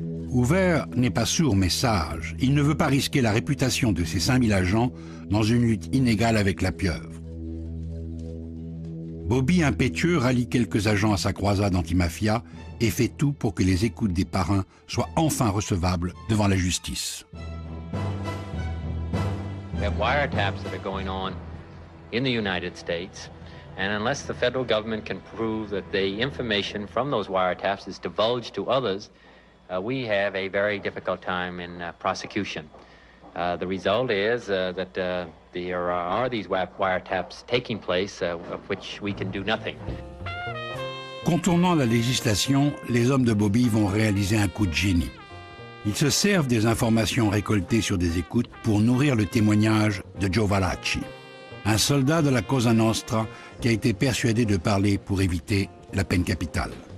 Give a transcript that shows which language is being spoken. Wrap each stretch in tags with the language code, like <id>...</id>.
<fr>Hoover n'est pas sourd mais sage. Il ne veut pas risquer la réputation de ses 5000 agents dans une lutte inégale avec la pieuvre. Bobby, impétueux, rallie quelques agents à sa croisade anti-mafia et fait tout pour que les écoutes des parrains soient enfin recevables devant la justice.</fr> <en>We have wiretaps that are going on in the United States, and unless the federal government can prove that the information from those wiretaps is divulged to others, we have a very difficult time in prosecution. The result is that there are these wiretaps taking place of which we can do nothing.</en> <fr>Contournant la législation, les hommes de Bobby vont réaliser un coup de génie. Ils se servent des informations récoltées sur des écoutes pour nourrir le témoignage de Joe Valachi, un soldat de la Cosa Nostra qui a été persuadé de parler pour éviter la peine capitale.</fr>